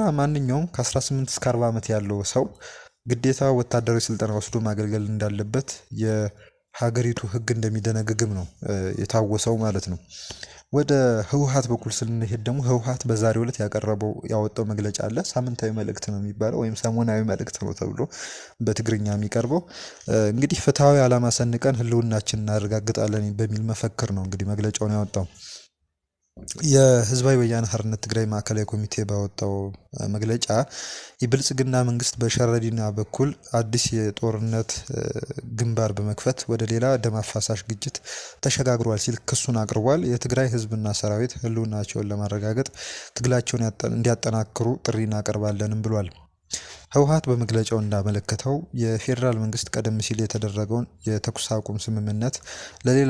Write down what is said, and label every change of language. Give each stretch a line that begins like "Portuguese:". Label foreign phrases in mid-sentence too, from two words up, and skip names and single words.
Amharic: ማንኛውም ከ18 እስከ 40 ዓመት ያለው ሰው ግዴታ ወታደራዊ ስልጠና ወስዶ ማገልገል እንዳለበት የሀገሪቱ ሕግ እንደሚደነግግም ነው የታወሰው ማለት ነው። ወደ ህወሓት በኩል ስንሄድ ደግሞ ህወሓት በዛሬው ዕለት ያወጣው መግለጫ አለ። ሳምንታዊ መልእክት ነው የሚባለው ወይም ሰሞናዊ መልእክት ነው ተብሎ በትግርኛ የሚቀርበው። እንግዲህ ፍትሐዊ ዓላማ ሰንቀን ህልውናችንን እናረጋግጣለን በሚል መፈክር ነው እንግዲህ መግለጫውን ያወጣው። የህዝባዊ ወያነ ሓርነት ትግራይ ማዕከላዊ ኮሚቴ ባወጣው መግለጫ የብልጽግና መንግስት በሸረሪና በኩል አዲስ የጦርነት ግንባር በመክፈት ወደ ሌላ ደም አፋሳሽ ግጭት ተሸጋግሯል ሲል ክሱን አቅርቧል። የትግራይ ህዝብና ሰራዊት ህልውናቸውን ለማረጋገጥ ትግላቸውን እንዲያጠናክሩ ጥሪ እናቀርባለንም ብሏል። ህወሓት በመግለጫው እንዳመለከተው የፌዴራል መንግስት ቀደም ሲል የተደረገውን የተኩስ አቁም ስምምነት ለሌላ